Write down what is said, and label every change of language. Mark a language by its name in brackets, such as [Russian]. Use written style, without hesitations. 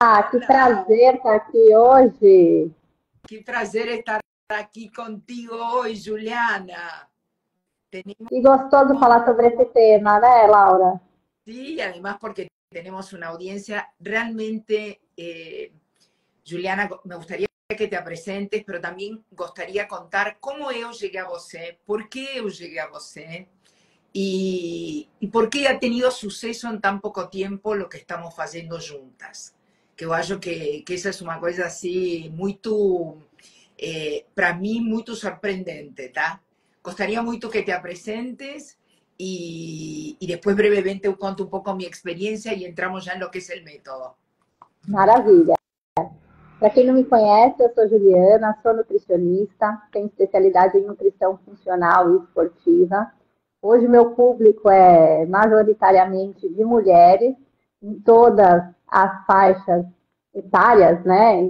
[Portuguese] Que prazer estar aqui hoje. Que prazer estar aqui contigo hoje, Juliana. Que gostoso falar sobre esse tema, né, Laura? [Spanish] Sí, además porque tenemos una audiencia realmente... Juliana, me gustaría que te presentes, pero también gustaría contar cómo [Portuguese] eu llegué a você, [Spanish] por qué eu llegué a você y por qué ha tenido suceso en tan poco tiempo lo que estamos haciendo juntas. Que eu acho que esa es una cosa así muito, para mí, muito sorprendente, tá? [Portuguese] Gostaria muito que te apresentes [Spanish] y después brevemente eu conto un poco mi experiencia y entramos ya en lo que es el método. [Portuguese] Maravilha. Para quem não me conhece, eu sou Juliana, sou nutricionista, tenho especialidade em nutrição funcional e esportiva. Hoje meu público é majoritariamente de mulheres, em todas as faixas etárias, né?